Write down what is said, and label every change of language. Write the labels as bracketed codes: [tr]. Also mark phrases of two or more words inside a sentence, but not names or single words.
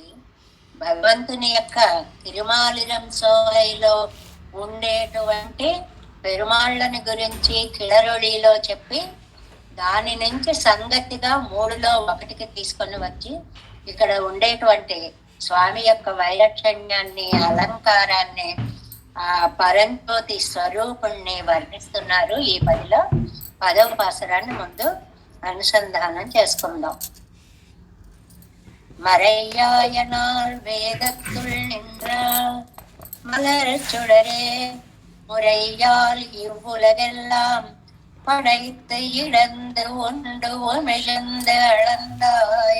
[te] భగవంతుని యొక్క తిరుమాలిరం సోలైలో ఉండేటువంటి పెరుమాళ్ళని గురించి కిళరొళిలో చెప్పి దాని నుంచి సంగతిగా 3లో 1కి తీసుకొని వచ్చి ఇక్కడ ఉండేటువంటి స్వామి యొక్క వైలక్షణ్యాన్ని అలంకారాన్ని ఆ పరంజ్యోతి స్వరూపుణ్ణి వర్ణిస్తున్నారు. ఈ 10లో 10వ పాసురాన్ని ముందు అనుసంధానం చేసుకుందాం. [ta] மறையாயனால் வேதத்துள் நின்றார் மலர் சுடரே முறையால் இவ்வுலகெல்லாம் படைத்து இடந்து ஒன்று மிழந்து அளந்தாய்.